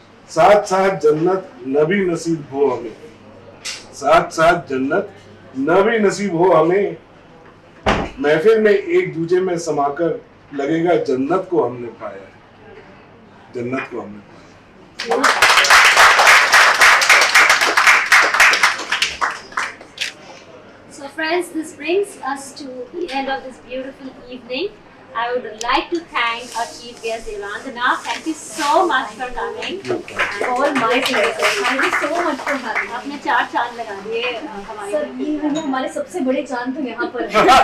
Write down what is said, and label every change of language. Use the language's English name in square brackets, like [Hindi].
[Hindi] साथ साथ जन्नत न भी नसीब हो हमें, साथ साथ जन्नत न भी नसीब हो हमें। महफिल में एक दूजे में समाकर लगेगा जन्नत को हमने पाया है, जन्नत को हमने पाया है। [English] So friends, this brings us to the end of this beautiful evening. I would like to thank our chief guest Devandana. Thank you so much for coming. All my pleasure. Thank you so much for having me. [Hindi] आपने चार चांद लगा दिए हमारे sir ये वो हमारे सबसे बड़े चांद तो यहाँ पर हैं।